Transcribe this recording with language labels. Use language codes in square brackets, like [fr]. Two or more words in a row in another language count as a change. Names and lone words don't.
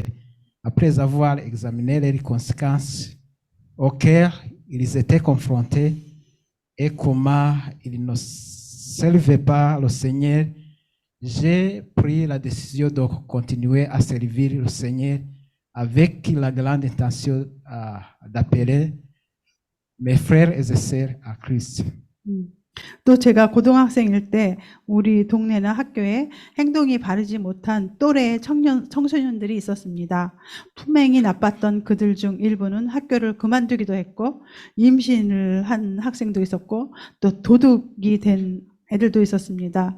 [fr] Après avoir examiné les conséquences auxquelles ils étaient confrontés et comment ils ne servaient pas le Seigneur, j'ai pris la décision de continuer à servir le Seigneur avec la grande intention d'appeler mes frères et sœurs à Christ. [ko] 또 제가 고등학생일 때 우리 동네나 학교에 행동이 바르지 못한 또래의 청소년들이 있었습니다. 품행이 나빴던 그들 중 일부는 학교를 그만두기도 했고 임신을 한 학생도 있었고 또 도둑이 된 애들도 있었습니다.